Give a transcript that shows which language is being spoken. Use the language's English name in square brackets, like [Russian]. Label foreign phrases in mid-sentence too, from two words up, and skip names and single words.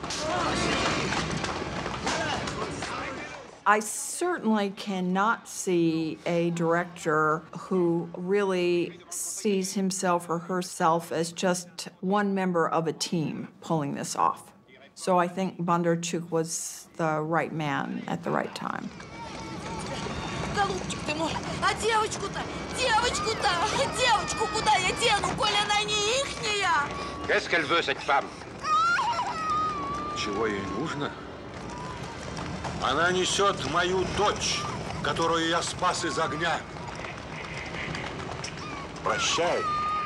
[English] I certainly cannot see a director who really sees himself or herself as just one member of a team pulling this off. So I think Bondarchuk was the right man at the right time. [Russian] Голубчик ты мой, а девочку-то? Девочку-то? Девочку куда я дену, коли она не ихняя? [French] Qu'est-ce qu'elle veut, cette femme? [Russian] Чего ей нужно? Она несет мою дочь, которую я спас из огня. Прощай.